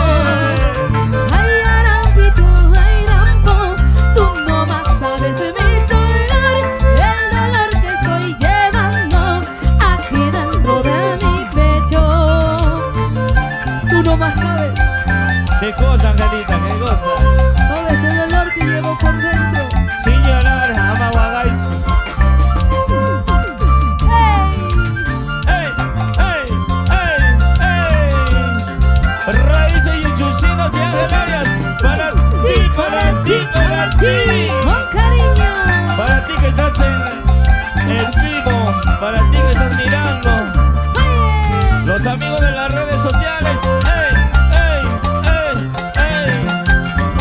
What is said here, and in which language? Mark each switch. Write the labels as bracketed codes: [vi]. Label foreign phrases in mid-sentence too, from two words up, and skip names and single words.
[es] Ay, Rampito, tú no más sabes mi dolor, el dolor que estoy llevando aquí dentro de mi pecho. Tú no más sabes Qué cosa, Angelita, qué cosa. todo ese dolor que llevo por dentro. Sin llorar, ama Guagaizu. ¡Hey! ¡Ey! ¡Ey! ¡Ey! ¡Ey! Raíces y Chuchinos y Ángel Arias. Para ti, para ti, para ti. Con cariño. Para ti que estás en el vivo, para ti que estás mirando, Oye. los amigos de las redes sociales. ¡Ey! ¡Ey! ¡Ey! ¡Ey!